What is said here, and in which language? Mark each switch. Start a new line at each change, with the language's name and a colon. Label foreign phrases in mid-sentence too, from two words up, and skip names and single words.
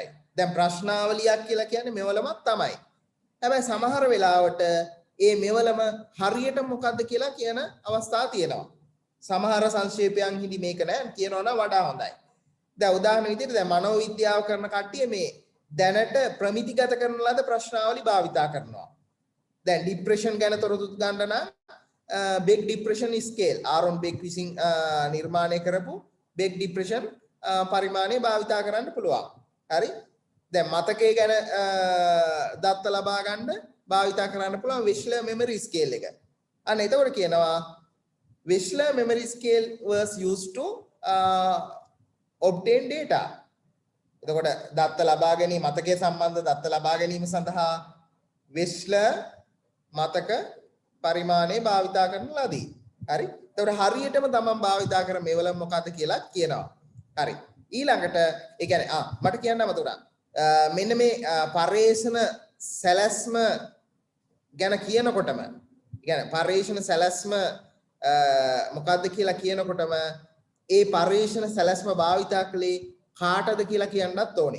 Sinhala: දැන් ප්‍රශ්නාවලියක් කියලා කියන්නේ මෙවලමක් තමයි. හැබැයි සමහර වෙලාවට ඒ මෙවලම හරියට මොකද්ද කියලා කියන අවස්ථා තියෙනවා. සමහර සංක්ෂේපයන් හිදි මේක නෑ කියනවා නම් වඩා හොඳයි. දැන් උදාහරණ විදිහට දැන් මනෝවිද්‍යාව කරන කට්ටිය මේ දැනට ප්‍රමිතිගත කරන ලද ප්‍රශ්නාවලි භාවිතා කරනවා. දැන් ડિප්‍රෙෂන් ගැන තොරතුරු ගන්න නම්
English: big depression scale
Sinhala: ආරොන් බෙක් විසින් නිර්මාණය කරපු
English: big depression
Sinhala: පරිමාණය භාවිතා කරන්න පුළුවන්. හරි? දැන් මතකයේ ගැන දත්ත ලබා ගන්න භාවිතා කරන්න පුළුවන් Wechsler memory scale එක. අන්න එතකොට කියනවා
English: Wechsler memory scale was used to obtain data.
Sinhala: එතකොට දත්ත ලබා ගැනීම මතකයේ සම්බන්ධ දත්ත ලබා ගැනීම සඳහා Wechsler මතක පරිමාණය භාවිතා කරන ලදී. හරි? එතකොට හරියටම තමන් භාවිතා කර මේවල මොකක්ද කියලා කියනවා. හරි. ඊළඟට ඒ කියන්නේ මට කියන්න අමතකුණා. මෙන්න මේ පරේෂණ සැලැස්ම ගැන කියනකොටම කියන්නේ පරේෂණ සැලැස්ම මොකක්ද කියලා කියනකොටම ඒ පරේෂණ සැලැස්ම භාවිතා කළේ කාටද කියලා කියන්නත් ඕනේ.